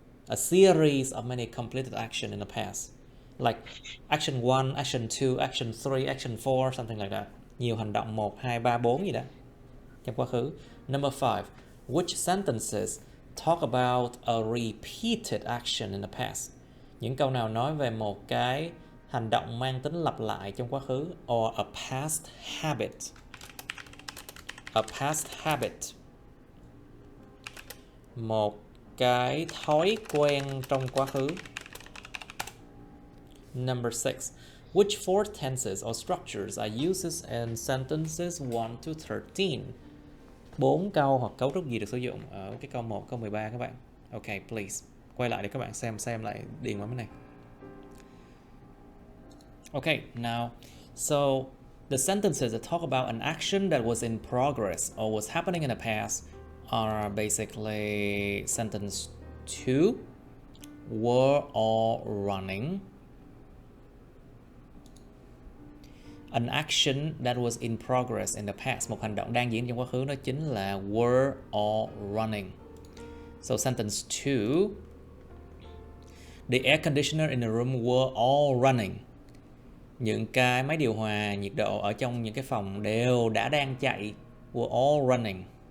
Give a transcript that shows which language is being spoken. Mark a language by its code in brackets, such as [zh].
[en] A series of many completed action in the past, like action 1, action 2, action 3, action 4, something like that. [vi] Nhiều hành động 1, 2, 3, 4 gì đó trong quá khứ. [en] Number 5, which sentences talk about a repeated action in the past? [vi] Những câu nào nói về một cái hành động mang tính lặp lại trong quá khứ, [en] or a past habit. A past habit. [vi] Một cái thói quen trong quá khứ. [en] Number 6. Which four tenses or structures are used in sentences 1 to 13? [vi] 4 câu hoặc cấu trúc gì được sử dụng ở cái câu 1, câu 13 các bạn? [en] Okay, please. [vi] Quay lại để các bạn xem lại điền vào cái này. [en] Okay, now, so the sentences that talk about an action that was in progress or was happening in the past are basically sentence 2, were all running. An action that was in progress in the past, [vi] một hành động đang diễn trong quá khứ, đó chính là [en] were all running. So sentence 2, the air conditioner in the room were all running. [vi] Những cái máy điều hòa nhiệt độ ở trong những cái phòng đều đã đang chạy, [en] were all running.